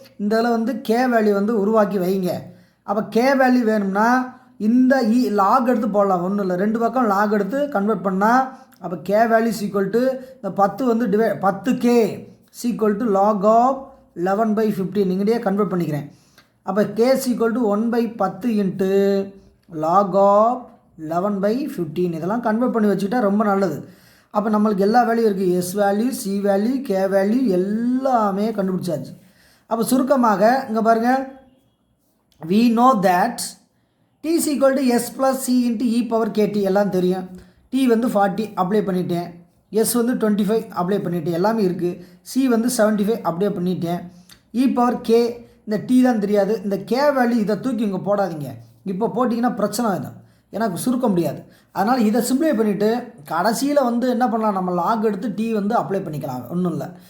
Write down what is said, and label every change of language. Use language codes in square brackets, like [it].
[ta] இந்த இதில் வந்து கே வேல்யூ வந்து உருவாக்கி வைங்க. அப்போ கே வேல்யூ வேணும்னா இந்த லாக் எடுத்து போடலாம், ஒன்றும் இல்லை, 2 பக்கம் லாக் எடுத்து கன்வெர்ட் பண்ணால் அப்போ கே வேல்யூ = இந்த 10 வந்து 10k = log of 11/15 இங்கேயே கன்வெர்ட் பண்ணிக்கிறேன். அப்போ k = 1/10 இன்ட்டு log of 11/15 இதெல்லாம் கன்வெர்ட் பண்ணி வச்சுக்கிட்டா ரொம்ப நல்லது. அப்போ நம்மளுக்கு எல்லா வேல்யூ இருக்குது, S value, C value, K value எல்லாமே கண்டுபிடிச்சாச்சு. அப்போ சுருக்கமாக இங்கே பாருங்கள், [en] we know that t = s plus c into e power kt [ta] எல்லாம் தெரியும். t வந்து 40 அப்ளை பண்ணிட்டேன், s வந்து 25 அப்ளை பண்ணிட்டேன், எல்லாமே இருக்குது. c வந்து 75 அப்ளை பண்ணிட்டேன். e power k இந்த t தான் தெரியாது, இந்த k வேல்யூ இதை தூக்கி இங்கே போடாதீங்க, இப்போ போட்டிங்கன்னா பிரச்சனை ஆகிடும், எனக்கு சுருக்க முடியாது. அதனால் இதை சிம்பிளை பண்ணிவிட்டு கடைசியில் வந்து என்ன பண்ணலாம், நம்ம லாக் எடுத்து டி வந்து அப்ளை பண்ணிக்கலாம், ஒன்றும் இல்லை.